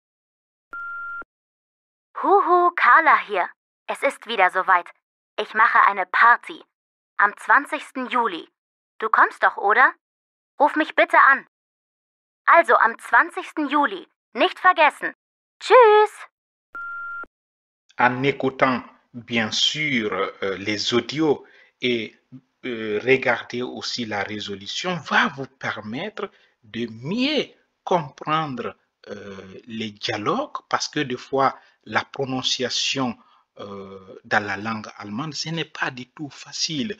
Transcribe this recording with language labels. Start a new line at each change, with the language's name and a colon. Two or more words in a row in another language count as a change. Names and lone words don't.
German: Huhu, Carla hier. Es ist wieder soweit. Ich mache eine Party. Am 20. Juli. Du kommst doch, oder? Ruf mich bitte an. Also am 20. Juli. Nicht vergessen. Tschüss.
French: En écoutant bien sûr les audios et regarder aussi la résolution va vous permettre de mieux comprendre les dialogues parce que des fois la prononciation dans la langue allemande, ce n'est pas du tout facile.